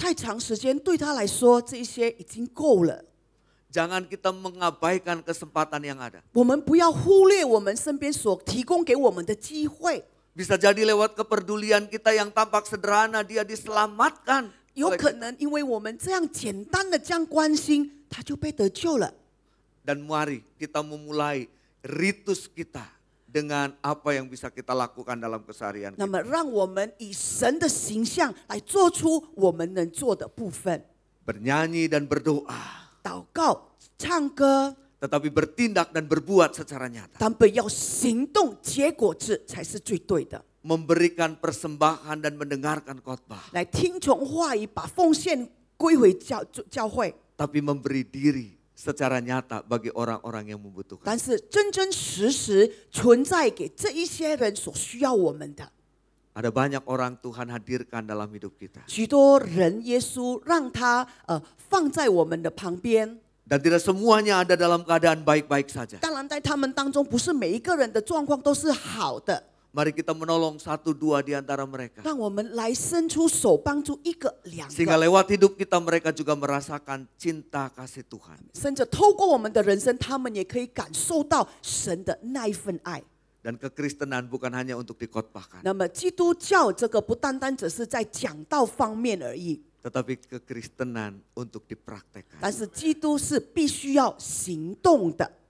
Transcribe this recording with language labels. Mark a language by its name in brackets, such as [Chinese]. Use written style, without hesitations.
[Chinese] 太长时间对他来说，这一些已经够了。 [Indonesian] Jangan kita mengabaikan kesempatan yang ada. [Chinese] 我们不要忽略我们身边所提供给我们的机会。 [Indonesian] Bisa jadi lewat kepedulian kita yang tampak sederhana dia diselamatkan. [Chinese] 有可能因为我们这样简单的这样关心，他就被得救了。 [Indonesian] Dan mari kita memulai ritus kita dengan apa yang bisa kita lakukan dalam keseharian [Chinese] 那 [Indonesian] kita. [Chinese] 么，让我们以神的形象来做出我们能做的部分， [Indonesian] Bernyanyi dan berdoa. [Chinese] 祷告、唱歌， [Indonesian] Tetapi bertindak dan berbuat secara nyata. [Chinese] 但不要行动，结果子才是最对的。 [Indonesian] Memberikan persembahan dan mendengarkan khotbah. [Chinese] 来听从话语，把奉献归回教会， [Indonesian] Tapi memberi diri secara nyata bagi orang-orang yang membutuhkan. [Chinese] 但是真真实实存在给这一些人所需要我们的。 [Indonesian] Ada banyak orang Tuhan hadirkan dalam hidup kita. [Chinese] 许多人，耶稣让他放在我们的旁边。 [Indonesian] Dan tidak semuanya ada dalam keadaan baik-baik saja. [Chinese] 当然，在他们当中，不是每一个人的状况都是好的。 [Indonesian] Mari kita menolong satu dua di antara mereka. [Chinese] 让我们来伸出手，帮助一个、两 [Indonesian] Sehingga [Chinese] 个， [Indonesian] lewat hidup kita mereka juga merasakan cinta kasih Tuhan. [Chinese] 甚至透过我们的人生，他们也可以感受到神的那一份爱。 [Indonesian] Dan kekristenan bukan hanya untuk dikhotbahkan. [Chinese] 那么，基督教这个不单单只是在讲道方面而已， [Indonesian] Tetapi kekristenan untuk dipraktekkan. [Chinese] 但是基督是必须要行动的。